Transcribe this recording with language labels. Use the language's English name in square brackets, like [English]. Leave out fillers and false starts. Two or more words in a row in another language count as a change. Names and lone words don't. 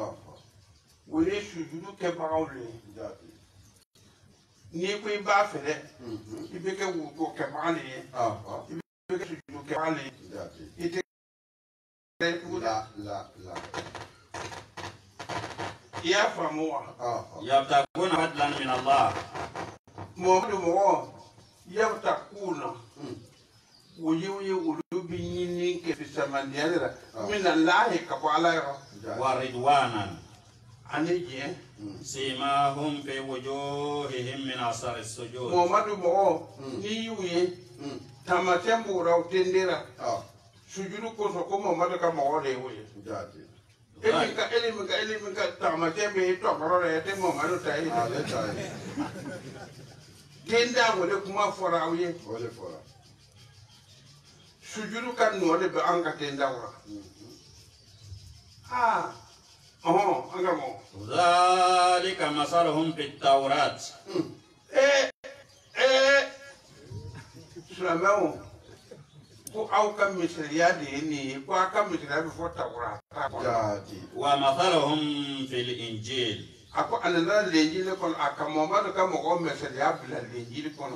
[Bambara] O ye sujudu kɛbagaw de ye. N'i ko i b'a fɛ dɛ. I bɛ kɛ uruko kɛbaga de ye. I bɛ kɛ sujudu kɛbaga de ye. I tɛ ya faamu wa. [Arabic] يبتغون فضلا من الله. [Bambara] Muhammadu mɔgɔ yabtaguna. O ye olu bɛ ɲini kɛ fisamandiya de la. [Arabic] من الله [Bambara] ka bɔ ala yɔrɔ. [Arabic] ورضوانا. [Bambara] Ani diɲɛ. [Arabic] سيماهم في وجوههم من أثر السجود. [Bambara] Muhammadu mɔgɔ n'i y'u ye taamasiyɛn b'u la u tendera. Sujudu kosɔn ko Muhammadu ka mɔgɔ de ye o ye. Eli min ka taamasiyɛn bɛ yen tɔkɔrɔ la tɛ Muhammadu ta ye. Den da wele kuma fɔra aw ye. Sujudu ka nɔ de bɛ an ka den da la. An ka mɔ. [Arabic] ذلك مثلهم في التوراة. [Bambara] Silamɛw. Ko aw ka misaliya de ye nin ye ko aw ka misaliya bɛ fɔ Tawurata kɔnɔ. [Arabic] ومثلهم في الإنجيل. [Bambara] A ko a nana Linjili kɔnɔ a ka Muhammadu ka mɔgɔw misaliya bila Linjili kɔnɔ.